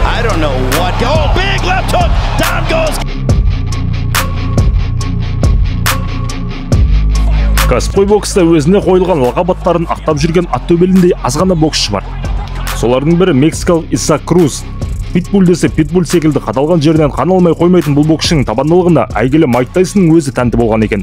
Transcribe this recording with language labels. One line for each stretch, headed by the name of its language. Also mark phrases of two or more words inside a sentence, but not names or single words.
English: don't know what. Oh, big left hook. Down goes.
Kazakh: Кәсіпқой бокста өзіне қойылған лақап-аттарын ақтап жүрген аттөбеліндей аз ғана боксшы бар. Солардың бірі мексикалық Исаак Круз. Питбуль десе питбуль секілді қадалған жерден қан алмай қоймайтын бұл боксшының табандылығына әйгілі Майк Тайсонның өзі тәнті болған екен.